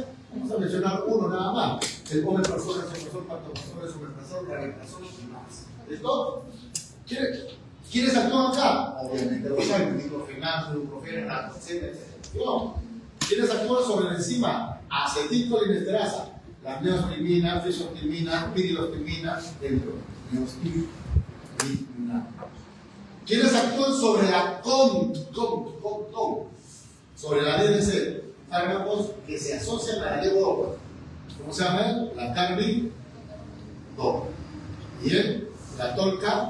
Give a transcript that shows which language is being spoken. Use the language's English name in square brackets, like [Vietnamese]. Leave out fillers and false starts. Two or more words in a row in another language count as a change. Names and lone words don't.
[Spanish] Vamos a mencionar uno nada más. El omeprazol, el someprazol, pantoprazol, el someprazol, rabeprazol y más. ¿Listo? ¿Quiénes actúan acá? Obviamente los hay, diclofenac, ibuprofeno, naproxen, etc. ¿Quiénes actúan sobre la enzima? Acetilcolinesterasa, la neostimina, fisostimina, pirilostimina, neostimina. ¿Quiénes actúan sobre la sobre la DDC? Fármacos que se asocian a la levodopa. ¿Cómo se llama? La carbidol. Y la tolca.